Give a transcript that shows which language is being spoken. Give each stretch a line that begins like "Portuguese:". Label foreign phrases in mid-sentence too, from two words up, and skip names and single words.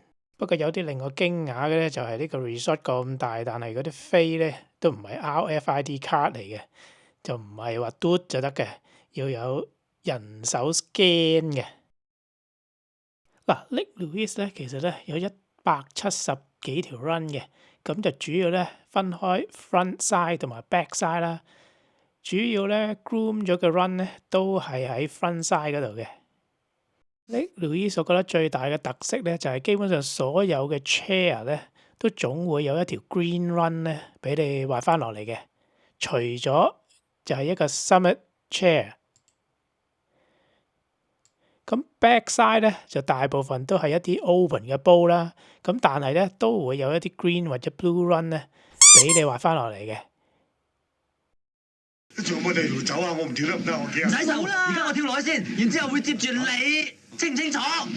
Cantonese: 不過有啲令我驚訝嘅咧，就係呢個 resort 咁大，但係嗰啲飛咧都唔係
English: RFID card
Cantonese: 嚟嘅，就唔係話嘟就得嘅，要有人手 scan 嘅。嗱，Lake Louise 咧其實咧有170幾條 run 嘅。咁就主要咧分開
English: front side
Cantonese: 同埋
English: back side
Cantonese: 啦。主要咧 groom 咗嘅 run 咧都係喺
English: front side
Cantonese: 嗰度嘅。Lake Louise 我覺得最大嘅特色咧就係基本上所有嘅 chair 咧都總會有一條
English: green run
Cantonese: 咧俾你滑翻落嚟嘅。除咗就係一個
English: summit chair。
Cantonese: 咁 backside 咧就大部分都係一啲 open 嘅煲啦，咁但係咧都會有一啲 green 或者
English: blue run
Cantonese: 咧俾你滑翻落嚟嘅。仲有冇地條走啊？我唔跳得唔得？我幾唔使走啦，而家我跳落去先，然之後會接住你，清唔清楚？